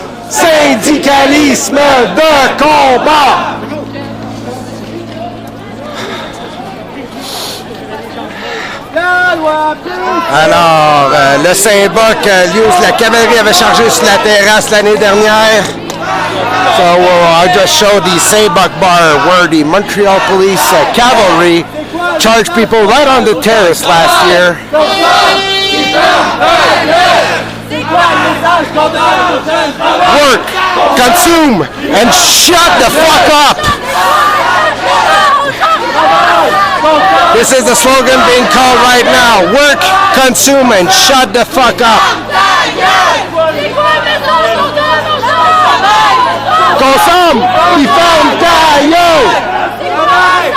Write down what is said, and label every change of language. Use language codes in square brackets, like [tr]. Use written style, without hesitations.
[fr] Syndicalisme de combat. Alors, le Saint-Boc, la cavalerie avait chargé sur la terrasse l'année dernière. [en] So I just showed the Saint-Boc bar where the Montreal Police cavalry charged people right on the terrace last year. Work, consume, and shut the fuck up. This is the slogan being called right now. Work, consume, and shut the fuck up. [fr] Consomme, puis ferme ta gueule.